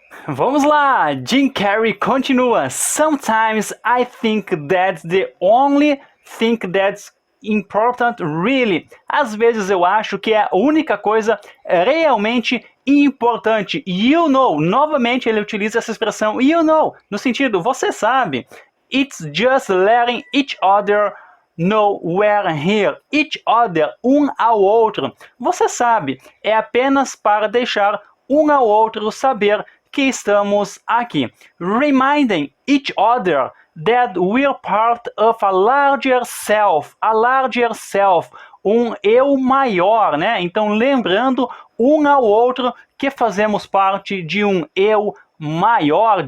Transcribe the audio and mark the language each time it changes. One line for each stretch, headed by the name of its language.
Portuguese: Vamos lá, Jim Carrey continua.
English: Sometimes I think that's the only thing that's important really.
Portuguese: Às vezes eu acho que é a única coisa realmente importante. You know, novamente ele utiliza essa expressão you know, no sentido, você sabe.
English: It's just letting each other know we're here.
Portuguese: Each other, um ao outro. Você sabe, é apenas para deixar um ao outro saber que estamos aqui.
English: Reminding each other that we're part of a larger self.
Portuguese: A larger self, um eu maior, né? Então, lembrando um ao outro que fazemos parte de um eu maior.